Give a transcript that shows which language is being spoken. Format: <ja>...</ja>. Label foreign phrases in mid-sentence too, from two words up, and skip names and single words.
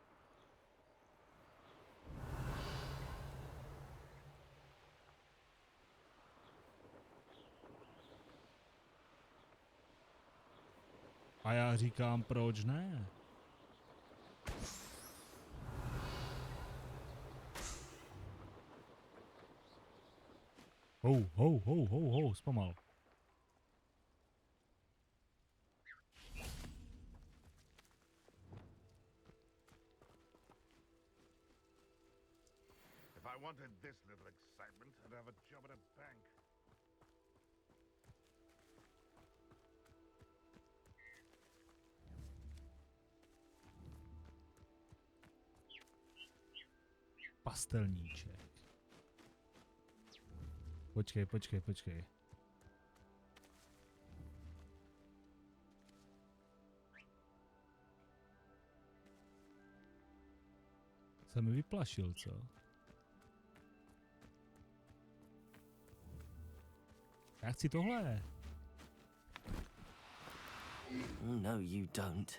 <cs>A já říkám, proč ne? Hou, zpomal.</cs> <en>If I wanted this little excitement, I'd have a job at a bank.</en> <cs>Pastelníček. Počkej. Se mi vyplašil, co? Já chci tohle.</cs> <en>No, you don't.</en>